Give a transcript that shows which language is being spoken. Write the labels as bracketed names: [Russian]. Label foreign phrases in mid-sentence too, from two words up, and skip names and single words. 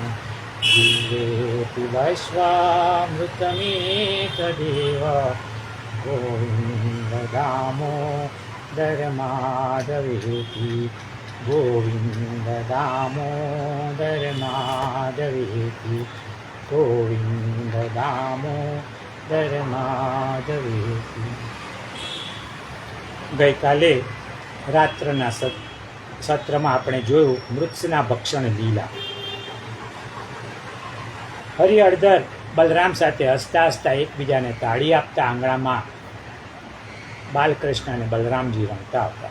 [Sanskrit] दिव्ये पिबस्वामृतमेतदेव, गोविन्द दामोदर माधवेति। गोविन्द दामोदर माधवेति। गोविन्द दामोदर माधवेति। [Gujarati] ગઈકાલે રાત્રના સત્રમાં આપણે જોયું મૃત્સના ભક્ષણ લીલા. હરિહરધર બલરામ સાથે હસતા હસતા એકબીજાને તાળી આપતા આંગણામાં બાલકૃષ્ણ અને બલરામજી રમતા હતા.